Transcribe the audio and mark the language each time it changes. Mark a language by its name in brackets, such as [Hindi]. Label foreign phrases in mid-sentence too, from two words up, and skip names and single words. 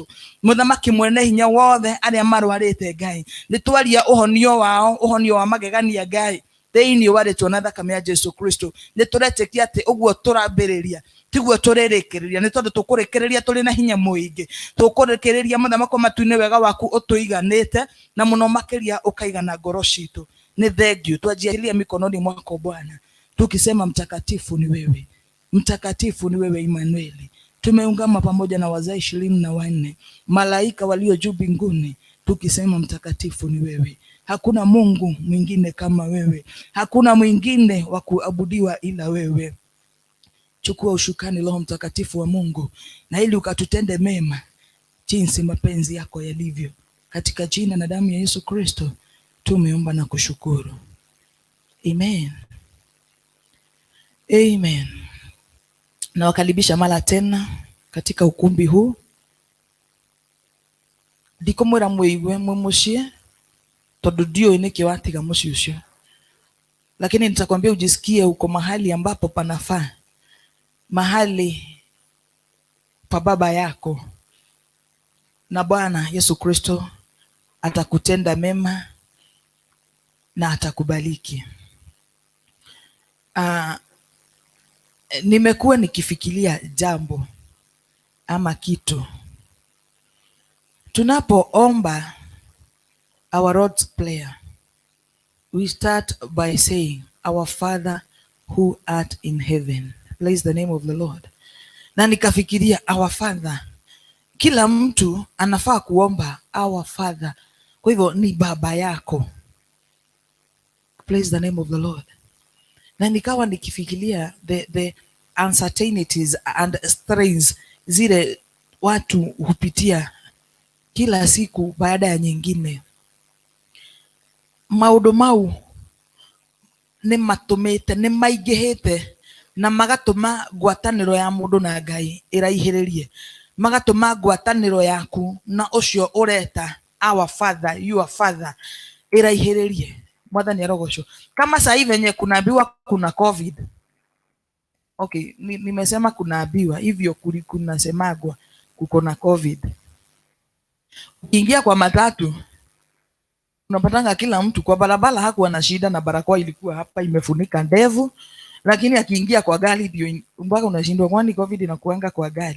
[Kikuyu] Mũthamaki mwene hinya wothe, arĩa marwarĩte Ngai, nĩ twaria ũhonio wao, ũhonio wa magegania Ngai thĩinĩ wa rĩtwa na thakame ya Jesũ Kristo. Nĩ tũretĩkia atĩ ũguo tũrambĩrĩria tiguo tũrĩrĩkĩrĩria, nĩ tondũ tũkũrĩkĩrĩria tũrĩ na hinya mũingĩ. Tũkũrĩkĩrĩria mũthamaki wa matu-inĩ wega waku ũtũiganĩte, na mũno makĩria ũkaigana ngoro citũ. Nĩ thengiũ, twanjiahiria [Swahili] mikononi mwako Bwana, tukisema mtakatifu ni wewe, mtakatifu ni wewe Immanueli. Tumeungama pamoja na wazee 24 malaika walio juu mbinguni, tukisema mtakatifu ni wewe. Hakuna Mungu mwingine kama wewe, hakuna mwingine wa kuabudiwa ila wewe. chukua ushukani Roho Mtakatifu wa Mungu, na ili ukatutende mema jinsi mapenzi yako yalivyo. Katika jina na damu ya Yesu Kristo tumeomba na kushukuru. Amen. Amen. Nawakaribisha mara tena katika ukumbi huu. [Kikuyu] Ndikumwira muigwe mumushie tondu ndio niki watiga muci ucio, [Swahili] lakini nitakwambia ujisikie uko mahali ambapo panafaa, mahali pa baba yako, na Bwana Yesu Kristo atakutenda mema na atakubariki. Nimekuwa nikifikiria jambo ama kitu. [English] Tunapoomba our Lord's Prayer, we start by saying, Our Father who art in heaven. Praise the name of the Lord. [Swahili] Na nikafikiria [English] our Father, [Swahili] kila mtu anafaa kuomba [English] our Father. [Swahili] Kwa hivyo ni baba yako. [English] Praise the name of the Lord. [Swahili] Na nikawa nikifikiria [English] the uncertainties and strains [Swahili] zile watu hupitia kila siku baada ya nyingine. [Kikuyu] Maundu mau ni matumite ni maingihite na magatuma ngwataniro ya mundu na Ngai iraihiririe, magatuma ngwataniro yaku na ucio ureta [English] our Father, your Father [Kikuyu] iraihiririe. Mwathani arogocwo. [Swahili] Kama sasa hivi venye kunaambiwa kuna COVID. Okay, nimesema kunaambiwa hivyo, kunasemagwa kuko na COVID. Ukiingia kwa matatu unapatanga kila mtu kwa barabara hakuwa na shida na barakoa ilikuwa hapa imefunika ndevu, lakini akiingia kwa gari ndio mpaka unashindwa kwani COVID inakuanga kwa gari.